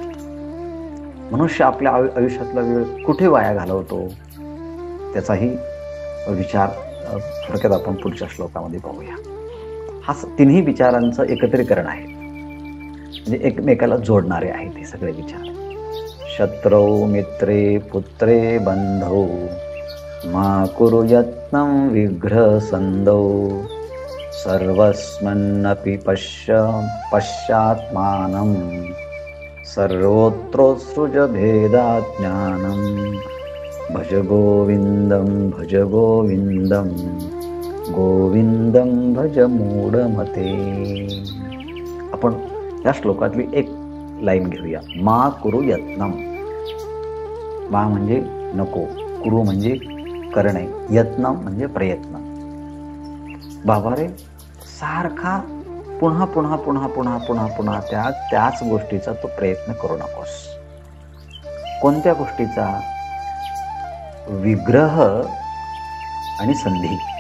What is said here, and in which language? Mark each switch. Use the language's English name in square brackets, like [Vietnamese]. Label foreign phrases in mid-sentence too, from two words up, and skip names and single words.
[Marathi] मनुष्य आपल्या आयुष्यातला वेळ कुठे वाया घालवतो त्याचाही विचार थोडक्यात आपण पुढच्या श्लोकामध्ये पाहूया. हा तिन्ही विचारांचं एकत्रीकरण आहे, म्हणजे एकमेकाला जोडणारे आहेत हे सगळे विचार. [Sanskrit] शत्रौ मित्रे पुत्रे बंधौ मा कुरु यत्नं विग्रह संदौ सर्वस्मन्नपि पश्चात्मानं सर्वोत्रोत्सृज भेदात् ज्ञानं भज गोविंदं गोविंदं भज मूढमते. [Marathi] आपण या श्लोकातली एक लाईन घेऊया. [Sanskrit] मा कुरु यत्नम. [Marathi] मा म्हणजे नको, कुरु म्हणजे करणे, यत्न म्हणजे प्रयत्न. बाबा रे, सारखा पुन्हा पुन्हा पुन्हा पुन्हा पुन्हा पुन्हा त्याच गोष्टीचा तो प्रयत्न करू नकोस. कोणत्या गोष्टीचा? विग्रह आणि संधी.